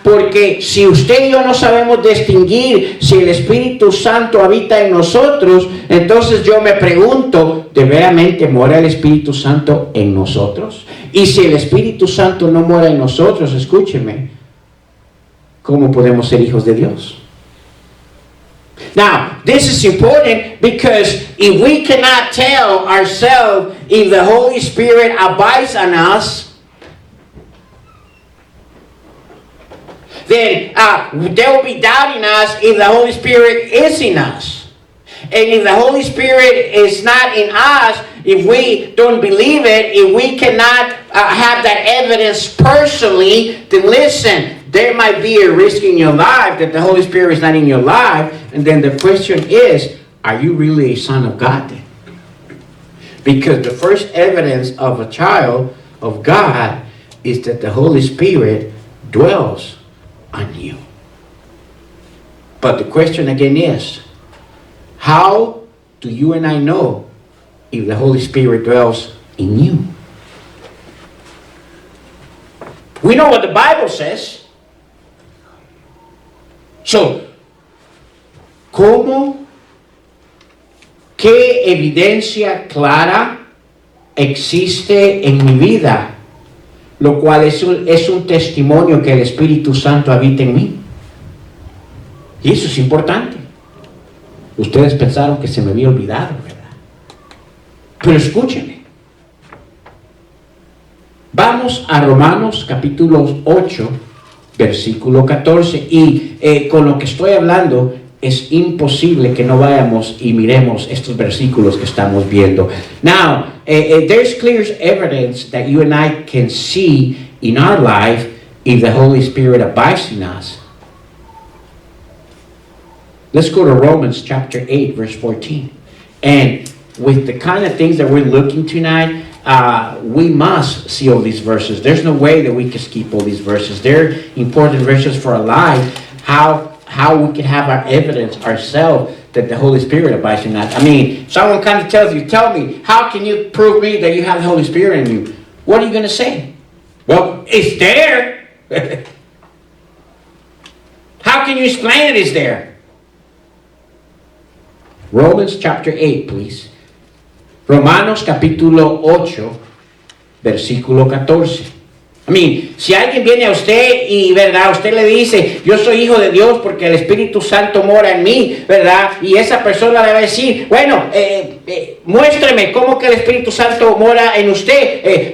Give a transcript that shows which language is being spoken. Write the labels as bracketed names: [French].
[Spanish] Porque si usted y yo no sabemos distinguir si el Espíritu Santo habita en nosotros, entonces yo me pregunto, ¿de veramente mora el Espíritu Santo en nosotros? Y si el Espíritu Santo no mora en nosotros, escúcheme, ¿cómo podemos ser hijos de Dios? [English] Now, this is important because if we cannot tell ourselves if the Holy Spirit abides on us, then they will be doubting us if the Holy Spirit is in us. And if the Holy Spirit is not in us, if we don't believe it, if we cannot have that evidence personally, then listen, there might be a risk in your life that the Holy Spirit is not in your life. And then the question is, are you really a son of God then? Because the first evidence of a child of God is that the Holy Spirit dwells on you. But the question again is, how do you and I know if the Holy Spirit dwells in you? We know what the Bible says. [Spanish] So, ¿qué evidencia clara existe en mi vida? Lo cual es un testimonio que el Espíritu Santo habita en mí. Y eso es importante. Ustedes pensaron que se me había olvidado, ¿verdad? Pero escúchenme. Vamos a Romanos capítulo 8, versículo 14. Y con lo que estoy hablando, es imposible que no vayamos y miremos estos versículos que estamos viendo. [English] Now, there's clear evidence that you and I can see in our life if the Holy Spirit abides in us. Let's go to Romans chapter 8, verse 14. And with the kind of things that we're looking tonight, we must see all these verses. There's no way that we can skip all these verses. They're important verses for our life. How how we can have our evidence ourselves that the Holy Spirit abides in us. I mean, someone kind of tells you, tell me, how can you prove me that you have the Holy Spirit in you? What are you going to say? Well, it's there. How can you explain it is there? Romans chapter 8, please. [Spanish] Romanos capítulo 8, versículo 14. [English] I mean, [Spanish] si alguien viene a usted y, ¿verdad? Usted le dice, yo soy hijo de Dios porque el Espíritu Santo mora en mí, ¿verdad? Y esa persona le va a decir, bueno, muéstreme cómo que el Espíritu Santo mora en usted.